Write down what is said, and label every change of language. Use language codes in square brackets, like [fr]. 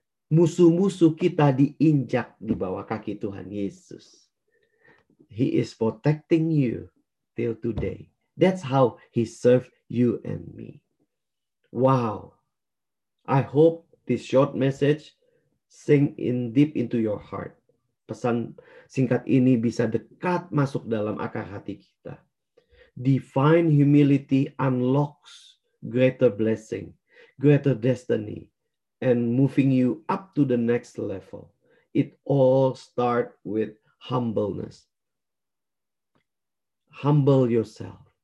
[id] Musuh-musuh kita diinjak di bawah kaki Tuhan Yesus. [en] He is protecting you till today. That's how he served you and me. Wow, I hope this short message sink in deep into your heart. [id] Pesan singkat ini bisa dekat masuk dalam akar hati kita. [en] Divine humility unlocks greater blessing, greater destiny, and moving you up to the next level. It all starts with humbleness. Humble yourself.